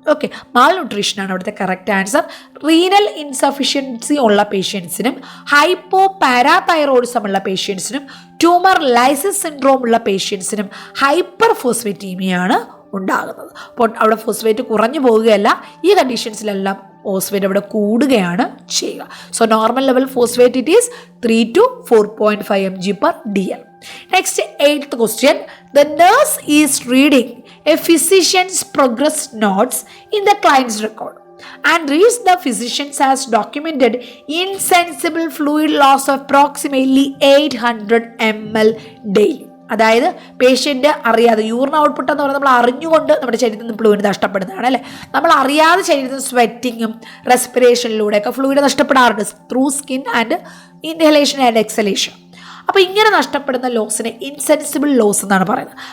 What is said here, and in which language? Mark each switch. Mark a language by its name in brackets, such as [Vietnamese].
[Malayalam] Okay, മാൽന്യൂട്രീഷനാണ് അവിടുത്തെ correct answer. Renal insufficiency ഉള്ള പേഷ്യൻസിനും hypo parathyroidism ഉള്ള പേഷ്യൻസിനും ട്യൂമർ ലൈസിസ് സിൻഡ്രോം ഉള്ള പേഷ്യൻസിനും ഹൈപ്പർ ഫോസ്ഫറ്റീമിയാണ് ഉണ്ടാകുന്നത്. അപ്പോൾ അവിടെ ഫോസ്ഫേറ്റ് കുറഞ്ഞു പോവുകയല്ല, ഈ കണ്ടീഷൻസിലെല്ലാം ഫോസ്ഫേറ്റ് അവിടെ കൂടുകയാണ് ചെയ്യുക. [English] So normal level phosphate it is 3 to 4.5 mg/dl. Next, 8th question. The nurse is reading a physician's progress notes in the client's record and reads the physician has documented insensible fluid loss of approximately 800 ml daily. [Malayalam] അതായത് patient അറിയാതെ urine output എന്ന് പറയുന്നത് നമ്മൾ അറിഞ്ഞുകൊണ്ട് നമ്മുടെ ശരീരത്തിൽ നിന്ന് fluid നഷ്ടപ്പെടുന്നതാണ് അല്ലേ. നമ്മൾ അറിയാതെ ശരീരത്തിൽ സ്വെറ്റിങ്ങും റെസ്പിറേഷനിലൂടെയൊക്കെ fluid നഷ്ടപ്പെടാറുണ്ട് [English] Through skin and inhalation and exhalation. [Malayalam] അപ്പോൾ ഇങ്ങനെ നഷ്ടപ്പെടുന്ന ലോസിനെ ഇൻസെൻസിബിൾ ലോസ് എന്നാണ് പറയുന്നത്.